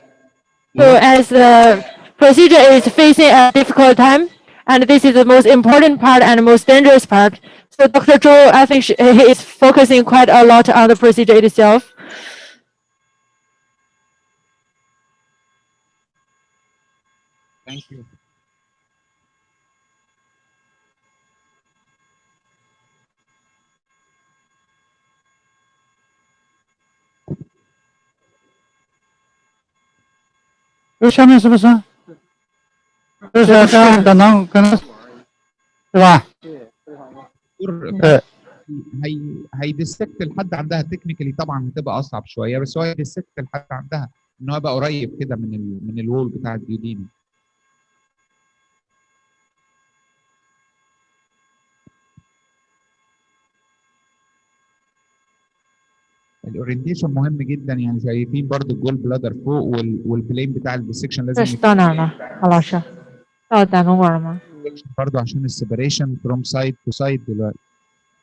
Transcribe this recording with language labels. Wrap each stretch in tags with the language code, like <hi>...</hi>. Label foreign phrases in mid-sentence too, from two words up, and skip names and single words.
<en>So as the procedure is facing a difficult time, and this is the most important part and most dangerous part. So Dr. Zhou, I think he is focusing quite a lot on the procedure itself. Thank you.</en> <zh>这下面是不是？这是胆囊可能，对吧？</zh> <ar>هيديسكت لحد عندها تكنيكالي طبعا هتبقى اصعب شويه، بس هو هيديسكت لحد عندها ان هو يبقى قريب كده من الوول بتاع الديودينا. الاورينتيشن مهم جدا، يعني شايفين برضو</ar> <en>the gall bladder</en> <ar>فوق والبلين بتاع الديسكشن لازم.</ar> <zh>这是到哪了，郝老师？到胆管管了吗？</zh> <ar>برضو عشان</ar> <en>the separation from side to side</en> <ar>دلوقتي.</ar>